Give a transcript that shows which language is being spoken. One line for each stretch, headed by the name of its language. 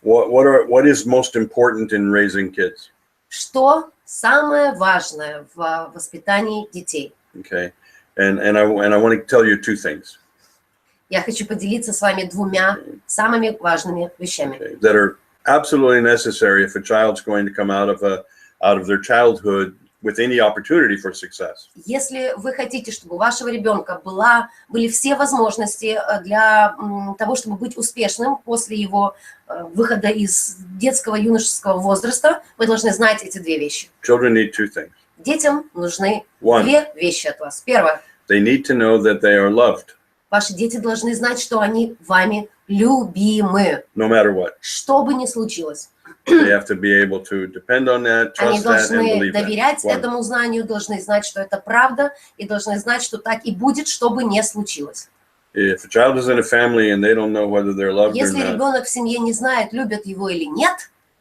English: what is most important in raising kids?
Russian: Что самое важное в воспитании детей?
English: Okay, and I want to tell you two things.
Russian: Я хочу поделиться с вами двумя самыми важными вещами.
English: Okay, that are absolutely necessary if a child's going to come out of their childhood with any opportunity for success.
Russian: Если вы хотите, чтобы у вашего ребенка были все возможности для того, чтобы быть успешным после его выхода из детского юношеского возраста, вы должны знать эти две вещи.
English: Children need two things.
Russian: Детям нужны
English: One.
Russian: две вещи от вас. Первое.
English: They need to know that they are loved,
Russian: Ваши дети должны знать, что они вами любимы,
English: no matter what.
Russian: что бы ни случилось.
English: They have to be able to depend on that,
Russian: Они
English: trust that, and
Russian: должны
English: believe that.
Russian: доверять
English: One.
Russian: этому знанию, должны знать, что это правда, и должны знать, что так и будет, что бы ни случилось.
English: If a child is in a family and they don't know whether they're loved or
Russian: Если
English: not,
Russian: ребенок в семье не знает, любят его или нет,